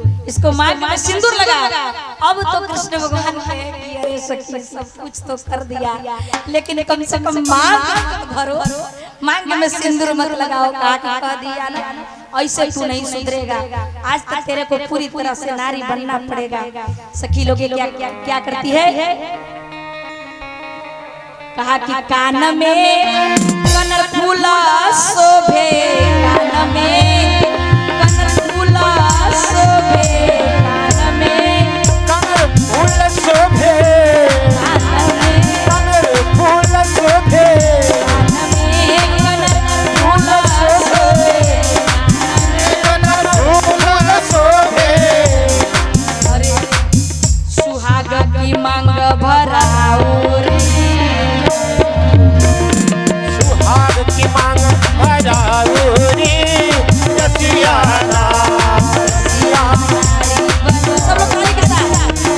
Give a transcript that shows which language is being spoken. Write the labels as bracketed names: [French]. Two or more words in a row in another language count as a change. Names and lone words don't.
[Hindi] इसको मांग में सिंदूर लगा। अब तो कृष्ण भगवान कहे कि अरे सखी सब कुछ तो कर दिया, लेकिन कम से कम मांग भरो, मांग में सिंदूर मत लगाओ। कह दिया ना, ऐसे तू नहीं सुधरेगा, आज तक तेरे को पूरी तरह से नारी बनना पड़ेगा। सखी लोग क्या करती है? कहा कि [Braj] कान में कनर फूला शोभे, कान में कनर फूला शोभे, कान में कनर फूल शोभे, कान में कनर फूल शोभे, कान में कनर फूला शोभे, कनर फूल शोभे। अरे सुहाग की मांग भराओ रे, सुहाग की मांग भराओ रे, रसियाना [Hindi] सब लोग ताली के साथ